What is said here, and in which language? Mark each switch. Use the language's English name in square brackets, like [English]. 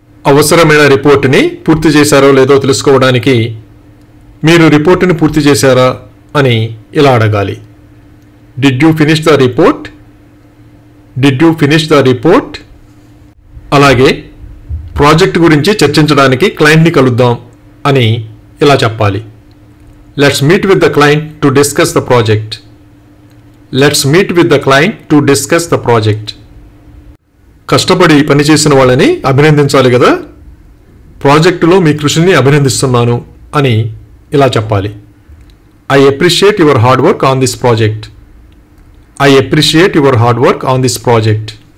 [Telugu] అవసరమైన రిపోర్టుని పూర్తి చేశారో లేదో తెలుసుకోవడానికి మీరు రిపోర్టుని పూర్తి చేశారా అని ఇలా అడగాలి. [English] Did you finish the report? Did you finish the report? [Telugu] అలాగే ప్రాజెక్ట్ గురించి చర్చించడానికి క్లయింట్ని కలుద్దాం అని ఇలా చెప్పాలి. [English] Let's meet with the client to discuss the project. Let's meet with the client to discuss the project. [Telugu] కష్టపడి పనిచేసిన వాళ్ళని అభినందించాలి కదా. ప్రాజెక్టులో మీ కృషిని అభినందిస్తున్నాను అని ఇలా చెప్పాలి. [English] I appreciate your hard work on this project. I appreciate your hard work on this project.